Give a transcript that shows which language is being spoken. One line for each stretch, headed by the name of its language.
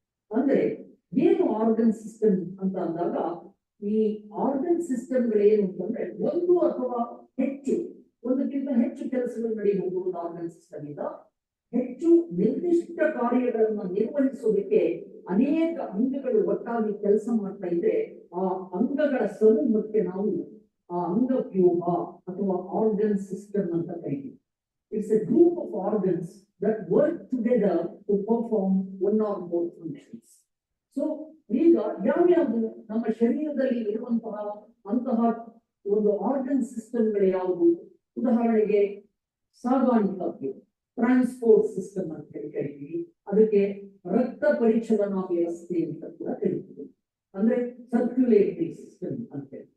Kannada: ಅಂದ್ರೆ ಏನು organ system ಅಂತ ಅಂದಾಗ, ಈ ಆರ್ಗನ್ ಸಿಸ್ಟಮ್ಗಳು ಏನು ಅಂತಂದ್ರೆ ಒಂದು ಅಥವಾ ಹೆಚ್ಚು, ಒಂದಕ್ಕಿಂತ ಹೆಚ್ಚು ಕೆಲಸಗಳು ನಡೆಯಬಹುದು ಒಂದು ಆರ್ಗನ್ ಸಿಸ್ಟಮ್ ಇಂದ. ಹೆಚ್ಚು ನಿರ್ದಿಷ್ಟ ಕಾರ್ಯಗಳನ್ನ ನಿರ್ವಹಿಸೋದಕ್ಕೆ ಅನೇಕ ಅಂಗಗಳು ಒಟ್ಟಾಗಿ ಕೆಲಸ ಮಾಡ್ತಾ ಇದ್ರೆ ಆ ಅಂಗಗಳ ಸಮೂಹಕ್ಕೆ ನಾವು ಆ ಅಂಗವ್ಯೂಹ ಅಥವಾ ಆರ್ಗನ್ ಸಿಸ್ಟಮ್ ಅಂತ ಕರೀತೀವಿ.
English: It's a group of organs that work together to perform one or more functions.
Kannada: So ಈಗ ಯಾವ್ಯಾವುದು ನಮ್ಮ ಶರೀರದಲ್ಲಿ ಇರುವಂತಹ ಅಂತಹ ಒಂದು ಆರ್ಗನ್ ಸಿಸ್ಟಮ್ಗಳು ಯಾವುದು? ಉದಾಹರಣೆಗೆ ಸಾಗಾಣಿಕಾ ಟ್ರಾನ್ಸ್ಪೋರ್ಟ್ ಸಿಸ್ಟಮ್ ಅಂತ ಕರಿತೀವಿ. ಅದಕ್ಕೆ ರಕ್ತ ಪರಿಚಲನಾ ವ್ಯವಸ್ಥೆ ಅಂತ ಕೂಡ ಕರಿತೀವಿ, ಅಂದ್ರೆ ಸರ್ಕ್ಯುಲೇಟರಿ ಸಿಸ್ಟಮ್ ಅಂತ.